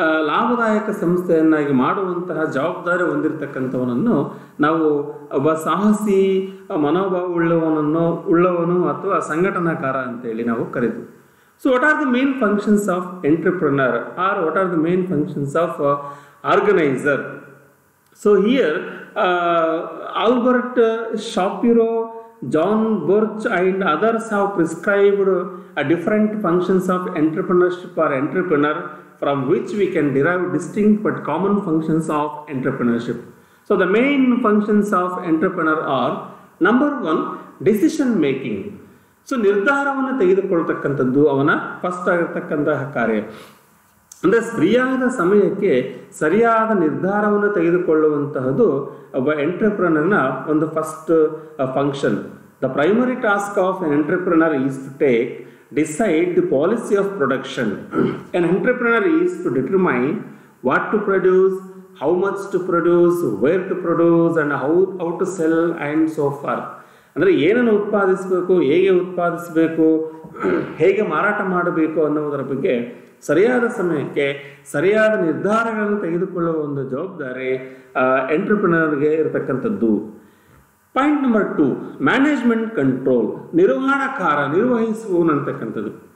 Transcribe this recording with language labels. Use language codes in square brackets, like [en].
[kn] ಲಾಭದಾಯಕ ಸಂಸ್ಥೆಯನ್ನಾಗಿ ಮಾಡುವಂತಹ ಜವಾಬ್ದಾರಿ ಹೊಂದಿರತಕ್ಕಂಥವನನ್ನು ನಾವು ಒಬ್ಬ ಸಾಹಸಿ ಮನೋಭಾವ ಉಳ್ಳವನು ಅಥವಾ ಸಂಘಟನಾಕಾರ ಅಂತೇಳಿ ನಾವು ಕರೀತೀವಿ. [en] So what are the main functions of entrepreneur, or what are the main functions of organizer? So here Albert Shapiro, John Birch and others have prescribed different functions of entrepreneurship or entrepreneur, from which we can derive distinct but common functions of entrepreneurship. So the main functions of entrepreneur are, number one, decision making. [kn] So ನಿರ್ಧಾರವನ್ನು ತೆಗೆದುಕೊಳ್ತಕ್ಕಂಥದ್ದು ಅವನ first ಆಗಿರ್ತಕ್ಕಂತಹ ಕಾರ್ಯ. ಅಂದರೆ ಸರಿಯಾದ ಸಮಯಕ್ಕೆ ಸರಿಯಾದ ನಿರ್ಧಾರವನ್ನು ತೆಗೆದುಕೊಳ್ಳುವಂತಹದ್ದು ಒಬ್ಬ ಎಂಟರ್ಪ್ರನರ್ನ ಒಂದು [en] First function. The primary task of an entrepreneur is to decide the policy of production. An entrepreneur is to determine what to produce, how much to produce, where to produce, and how to sell and so forth. [kn] ಅಂದರೆ ಏನನ್ನು ಉತ್ಪಾದಿಸಬೇಕು, ಹೇಗೆ ಉತ್ಪಾದಿಸಬೇಕು, ಹೇಗೆ ಮಾರಾಟ ಮಾಡಬೇಕು ಅನ್ನೋದರ ಬಗ್ಗೆ ಸರಿಯಾದ ಸಮಯಕ್ಕೆ ಸರಿಯಾದ ನಿರ್ಧಾರಗಳನ್ನು ತೆಗೆದುಕೊಳ್ಳುವ ಒಂದು ಜವಾಬ್ದಾರಿ ಎಂಟರ್ಪ್ರಿನರ್ಗೆ ಇರತಕ್ಕಂಥದ್ದು. [en] point number 2, management control, [kn] ನಿರ್ವಹಿಸುವನಂತಕ್ಕಂಥದ್ದು.